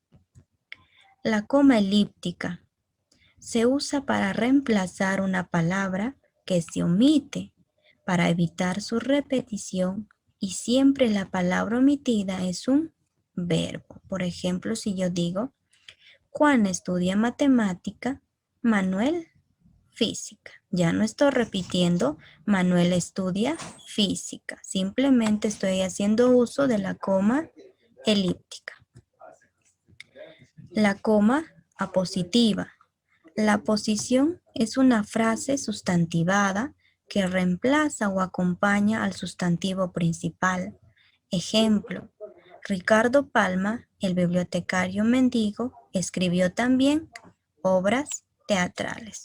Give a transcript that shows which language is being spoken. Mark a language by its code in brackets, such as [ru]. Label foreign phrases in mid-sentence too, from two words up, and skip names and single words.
[es] La coma elíptica se usa para reemplazar una palabra que se omite para evitar su repetición y siempre la palabra omitida es un verbo. Por ejemplo, si yo digo, Juan estudia matemática, Manuel física. Ya no estoy repitiendo, Manuel estudia física. Simplemente estoy haciendo uso de la coma elíptica. La coma apositiva. La posición es una frase sustantivada que reemplaza o acompaña al sustantivo principal. Ejemplo, Ricardo Palma, el bibliotecario mendigo, escribió también obras teatrales.